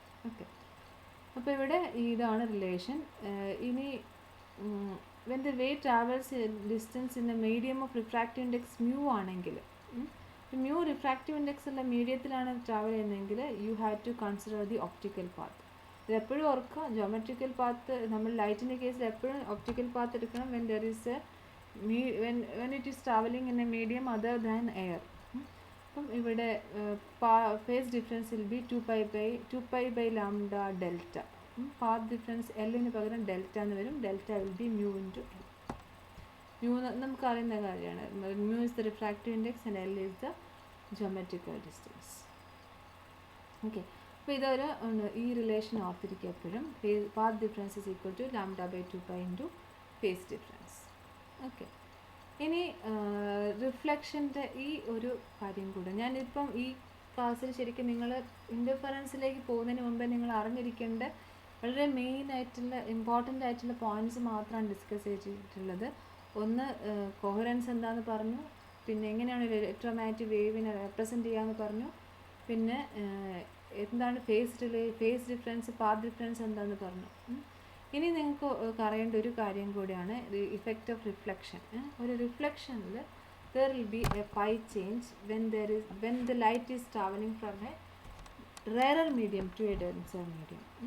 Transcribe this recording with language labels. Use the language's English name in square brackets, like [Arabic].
[English] okay, [Malayalam] അപ്പോൾ ഇവിടെ ഇതാണ് റിലേഷൻ. [English] ഇനി when the wave travels distance in a medium of refractive index mu ആണെങ്കിൽ, [Malayalam] മ്യൂ റിഫ്രാക്റ്റീവ് ഇൻഡെക്സ് ഉള്ള മീഡിയത്തിലാണ് ട്രാവൽ ചെയ്യുന്നതെങ്കിൽ [English] You have to consider the optical path. [Malayalam] ഇത് എപ്പോഴും ഓർക്കുക, ജോമെട്രിക്കൽ പാത്ത് നമ്മൾ ലൈറ്റിൻ്റെ കേസിൽ എപ്പോഴും ഒപ്റ്റിക്കൽ പാത്ത് എടുക്കണം [English] when there is a when it is traveling in a medium other than air. [Malayalam] അപ്പം ഇവിടെ [English] Phase difference will be 2π/λ delta. [Malayalam] Path difference എല്ലിന് പകരം ഡെൽറ്റ എന്ന് വരും. [English] Delta will be mu × L. [Malayalam] Mu നമുക്ക് അറിയുന്ന കാര്യമാണ്. [English] Mu is the refractive index and L is the geometrical distance. [Malayalam] Okay, അപ്പോൾ ഇതൊരു ഈ റിലേഷൻ ഓർത്തിരിക്കുക എപ്പോഴും. [English] Path difference is equal to λ/2π × phase difference. [Malayalam] Okay, ഇനി റിഫ്ലക്ഷൻ്റെ ഈ ഒരു കാര്യം കൂടെ ഞാനിപ്പം ഈ ക്ലാസ്സിൽ ശരിക്കും നിങ്ങൾ ഇൻ്റർഫറൻസിലേക്ക് പോകുന്നതിന് മുമ്പേ നിങ്ങൾ അറിഞ്ഞിരിക്കേണ്ട വളരെ മെയിനായിട്ടുള്ള ഇമ്പോർട്ടൻ്റ് ആയിട്ടുള്ള പോയിൻറ്റ്സ് മാത്രമാണ് ഡിസ്കസ് ചെയ്തിട്ടുള്ളത്. ഒന്ന്, കൊഹറൻസ് എന്താണെന്ന് പറഞ്ഞു, പിന്നെ എങ്ങനെയാണ് ഒരു ഇലക്ട്രോമാഗ്നറ്റിക് വേവിനെ റെപ്രസെൻറ്റ് ചെയ്യാമെന്ന് പറഞ്ഞു, പിന്നെ എന്താണ് ഫേസ് ഡിഫറൻസ്, പാത്ത് ഡിഫറൻസ് എന്താണെന്ന് പറഞ്ഞു. ഇനി നിങ്ങൾക്ക് അറിയേണ്ട ഒരു കാര്യം കൂടിയാണ് ഇഫക്റ്റ് ഓഫ് റിഫ്ലക്ഷൻ. ഒരു റിഫ്ലക്ഷനിൽ [English] there will be a pi change when the light is traveling from a rarer medium to a denser medium.